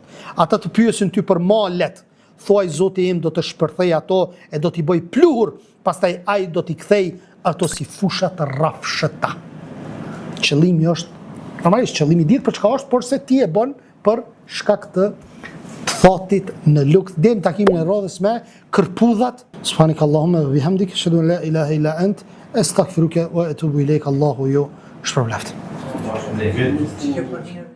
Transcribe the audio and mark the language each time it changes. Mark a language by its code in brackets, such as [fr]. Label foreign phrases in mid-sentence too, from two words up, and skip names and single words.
[sq] Ata të pyesin ty për malet. Thuaj Zoti im do të shpërthej ato e do t'i bëj pluhur, pastaj ai do t'i kthej ato si fusha të rrafshëta. Qëllimi është, normalisht qëllimi dihet për çka është, por se ti e bën për shkak të thatit në lukth. Deri në takimin e radhës me kërpudhat. [ar] سبحانك اللهم وبحمدك أشهد أن لا إله إلا أنت أستغفرك وأتوب إليك. [sq] Allahu ju shpërbleft.